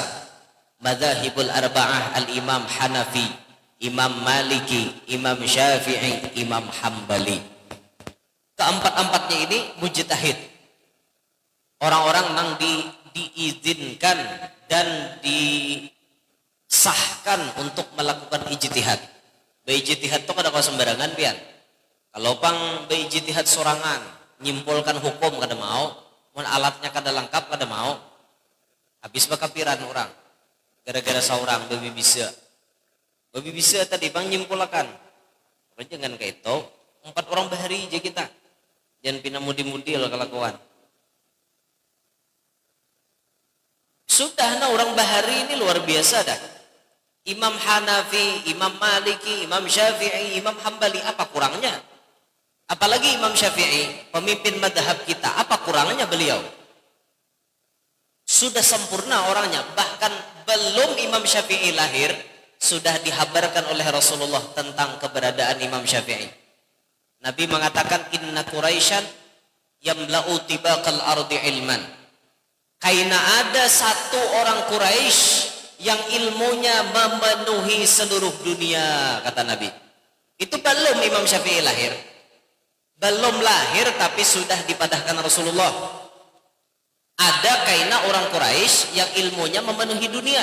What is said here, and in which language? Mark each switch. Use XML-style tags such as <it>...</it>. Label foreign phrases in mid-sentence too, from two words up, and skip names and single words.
<ar>المذاهب الأربعة,</ar> <bjn>al-Imam Hanafi, Imam Maliki, Imam Syafi'i, Imam Hambali. Keempat-empatnya ini mujtahid. Orang-orang yang diizinkan dan disahkan untuk melakukan ijtihad. Beijtihad itu kada kau sembarangan pian. Kalau pang beijtihad sorangan, nyimpulkan hukum kada mau, mun alatnya kada lengkap kada mau, habis bakapiran orang gara-gara seorang babi bisa tadi bang nyimpulkan. Jangan kayak itu 4 orang bahari aja kita, jangan pina mudi-mudi lah kelakuan. Sudah nah orang bahari ini luar biasa dah. Imam Hanafi, Imam Maliki, Imam Syafi'i, Imam Hambali, apa kurangnya? Apalagi Imam Syafi'i, pemimpin madhab kita, apa kurangnya beliau? Sudah sempurna orangnya. Bahkan belum Imam Syafi'i lahir, sudah dihabarkan oleh Rasulullah tentang keberadaan Imam Syafi'i. Nabi mengatakan,</bjn> <ar>إن قريشا يملأ طباق الأرض علما.</ar> <bjn>Karena ada satu orang Quraisy yang ilmunya memenuhi seluruh dunia, kata Nabi. Itu belum Imam Syafi'i lahir. Belum lahir tapi sudah dipadahkan Rasulullah. Ada kaina orang Quraisy yang ilmunya memenuhi dunia.</bjn>